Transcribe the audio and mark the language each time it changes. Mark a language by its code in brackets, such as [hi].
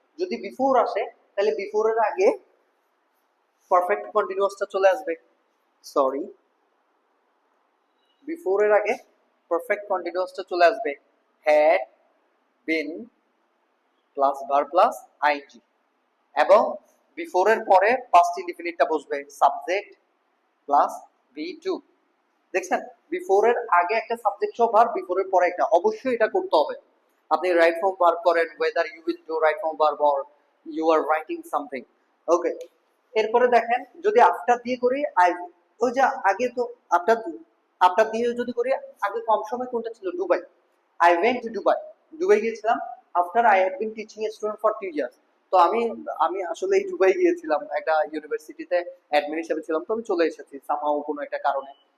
[bn] যদি বিফোর আসে তাহলে বিফোরের আগে পারফেক্ট কন্টিনিউয়াসটা চলে আসবে, সরি বিফোরের আগে পারফেক্ট কন্টিনিউয়াসটা চলে আসবে, had been plus verb plus ING, এবং বিফোরের পরে পাস্ট ইনডিফিনিটটা বসবে, সাবজেক্ট প্লাস ভি টু। দেখছেন, বিফোর এর আগে একটা সাবজেক্ট সহ ভার্ব, বিফোর এর পরে একটা, অবশ্যই এটা করতে হবে। আপনি রাইট ফর্ম ভার্ব করেন, [en] whether you will do right form verb or you are writing something, okay. [bn] এরপরে দেখেন যদি আফটার দিয়ে করি, আই, ওই যে আগে তো আফটার, আফটার দিয়ে যদি করি, আগে কম সময় কোনটা ছিল, Dubai, [en] I went to Dubai, [bn] Dubai গিয়েছিলাম। [en] after I have been teaching a student for 2 years, [bn] তো আমি আমি আসলে এই দুবাই গিয়েছিলাম, একটা ইউনিভার্সিটিতে অ্যাডমিন হিসেবে ছিলাম, তো আমি চলে এসেছি সামহাও কোনো একটা কারণে।